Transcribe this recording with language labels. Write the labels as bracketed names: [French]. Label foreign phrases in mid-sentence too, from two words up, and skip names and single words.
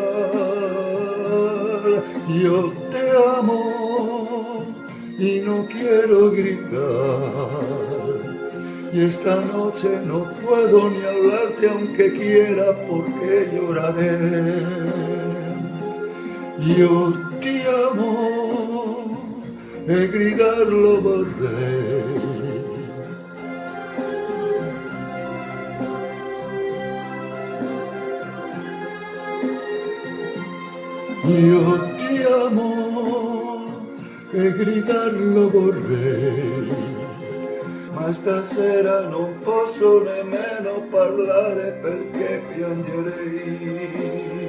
[Spanish] Yo te amo y no quiero gritar, y esta noche no puedo ni hablarte aunque quiera porque lloraré. Yo te amo [Italian] e gridarlo vorrei. Io ti amo e gridarlo vorrei, ma stasera non posso nemmeno parlare perché piangerei.